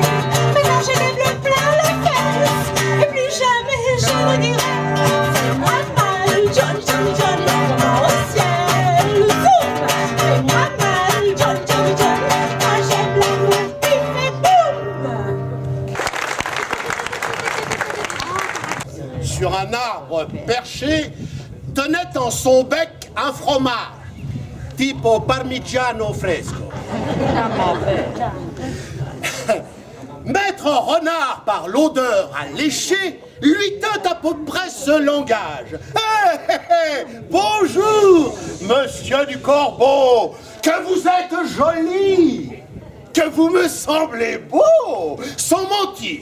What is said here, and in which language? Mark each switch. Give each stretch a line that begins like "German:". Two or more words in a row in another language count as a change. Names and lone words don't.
French: Maintenant j'ai les bleus plein la caisse, et plus jamais je me dirai fais-moi mal, Johnny, Johnny, Johnny, envoie-moi au ciel. Zoom. Fais-moi mal, Johnny, Johnny, Johnny, moi j'aime l'amour qui fait boum. Sur un arbre perché, tenait en son bec un fromage,
Italian: tipo parmigiano fresco.
French: Maître Renard, par l'odeur à lécher, lui tint à peu près ce langage. Hé, hé, hé, bonjour, monsieur du Corbeau, que vous êtes joli, que vous me semblez beau, sans mentir.